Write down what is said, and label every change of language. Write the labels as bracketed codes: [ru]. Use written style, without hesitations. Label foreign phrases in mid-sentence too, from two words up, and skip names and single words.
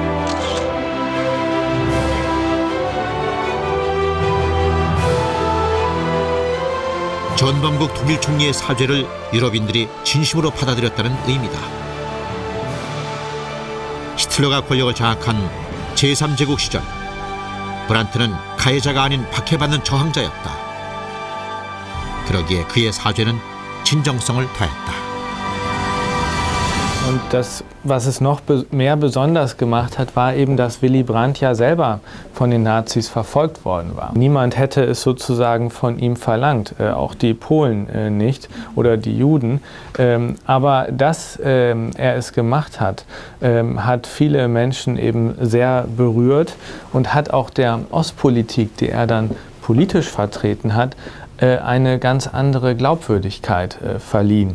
[ko] 전범국 독일 총리의 사죄를 유럽인들이 진심으로 받아들였다는 의미다. 히틀러가 권력을 장악한 제3제국 시절 브란트는 가해자가 아닌 박해받는 저항자였다. 그러기에 그의 사죄는 진정성을 더했다. [de] Und das, was es noch mehr besonders gemacht hat, war eben, dass Willy Brandt ja selber von den Nazis verfolgt worden war. Niemand hätte es sozusagen von ihm verlangt, auch die Polen nicht oder die Juden. Aber dass er es gemacht hat, hat viele Menschen eben sehr berührt und hat auch der Ostpolitik, die er dann politisch vertreten hat, eine ganz andere Glaubwürdigkeit verliehen.